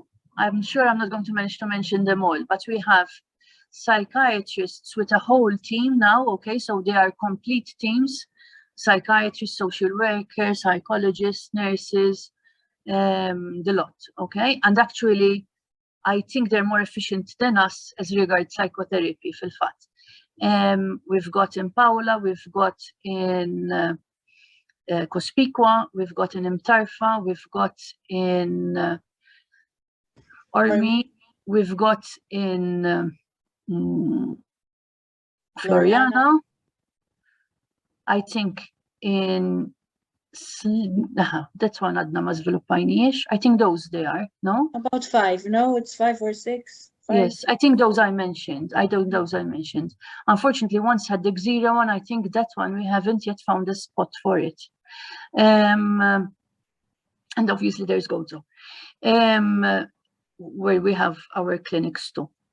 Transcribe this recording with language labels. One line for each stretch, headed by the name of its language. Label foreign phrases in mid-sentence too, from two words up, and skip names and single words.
English: I'm sure I'm not going to manage to mention them all, but we have psychiatrists with a whole team now, okay, so they are complete teams. Psychiatrists, social workers, psychologists, nurses, the lot, okay? And actually, I think they're more efficient than us as regards psychotherapy,
Maltese: fil-fatt.
English: We've got in Paola, we've got in Cospicua, we've got in Mtarfa, we've got in Ormi, we've got in Floriana. I think in that's one
Maltese: għadna ma żviluppajniex.
English: I think those they are, no? About 5, no? It's 5 or 6. 5. Yes, I think those I mentioned. Those I mentioned. Unfortunately, once had the Xera one, I think that one we haven't yet found a spot for it. And obviously there's Gozo, where we have our clinics too.